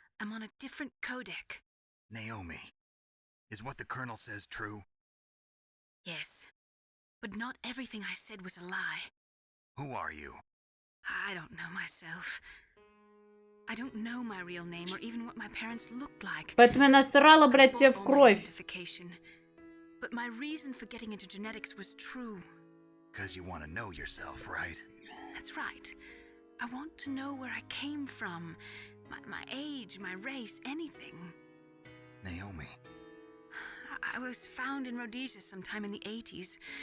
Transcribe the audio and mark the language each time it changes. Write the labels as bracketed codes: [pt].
[en] I'm on a different codec. Naomi, is what the Colonel says true? Yes. But not everything I said was a lie. Who are you? I don't know myself. I don't know my real name or even what my parents looked like. [ru] Поэтому я насрала, блядь, тебе в кровь. [en] But my reason for getting into genetics was true. Because you want to know yourself, right? That's right. I want to know where I came from. My age, my race, anything. Naomi. I was found in Rhodesia sometime in the 80s.